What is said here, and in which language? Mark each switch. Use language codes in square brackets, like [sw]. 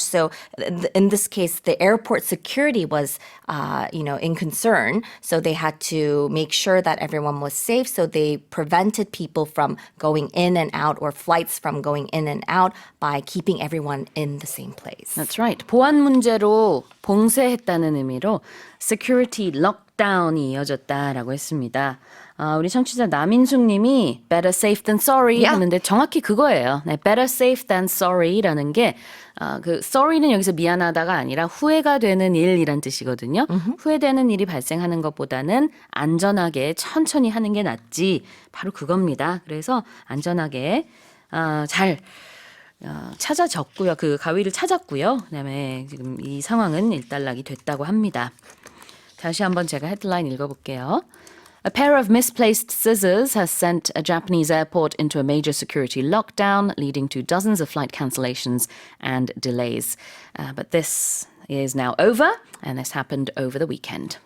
[en] So in this case, the airport security was you know, in concern. So they had to make sure that everyone was safe. So they prevented people from going in and out or flights from going in and out by keeping everyone in the same place. That's right. [ko] 보안 문제로 봉쇄했다는 의미로 [en] security lockdown [ko] 이 이어졌다라고 했습니다. 우리 청취자 남인숙 님이 [en] better safe than sorry Yeah. [ko] 하는데 정확히 그거예요. 네, [en] better safe than sorry [ko] 라는 게 그 sorry는 여기서 미안하다가 아니라 후회가 되는 일이란 뜻이거든요. 후회되는 일이 발생하는 것보다는 안전하게 천천히 하는 게 낫지. 바로 그겁니다. 그래서 안전하게 잘 찾아졌고요. 그 가위를 찾았고요. 그다음에 지금 이 상황은 일단락이 됐다고 합니다. 다시 한번 제가 헤드라인 읽어볼게요. [en] A pair of misplaced scissors has sent a Japanese airport into a major security lockdown, leading to dozens of flight cancellations and delays. But this is now over, and this happened over the weekend.